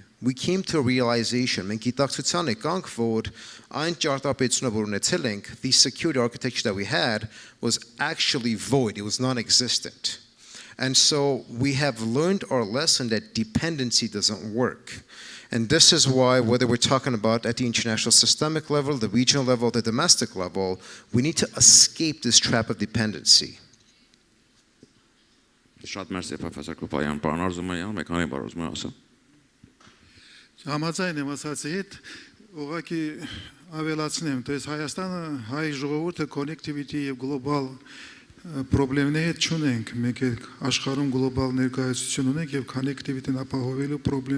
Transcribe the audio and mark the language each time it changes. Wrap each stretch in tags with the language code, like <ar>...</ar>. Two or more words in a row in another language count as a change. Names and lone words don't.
<en>We came to a realization, the security architecture that we had was actually void, it was non-existent. And so we have learned our lesson that dependency doesn't work. And this is why, whether we're talking about at the international systemic level, the regional level, the domestic level, we need to escape this trap of dependency.</en> <hy>Շատ մերսի պրոֆեսոր Kopalyan, պարոն Arzumanian, մեկ քանի բառ ուզում եմ ասել։ Համաձայն եմ ասացի հետ, ուղղակի ավելացնեմ,</hy> <ru>то есть</ru> <hy>Հայաստանը, հայ ժողովուրդը connectivity եւ global պրոբլեմների հետ չունենք, մենք աշխարհում գլոբալ ներկայացություն ունենք եւ connectivity-ն ապահովելու պրոբլեմ</hy>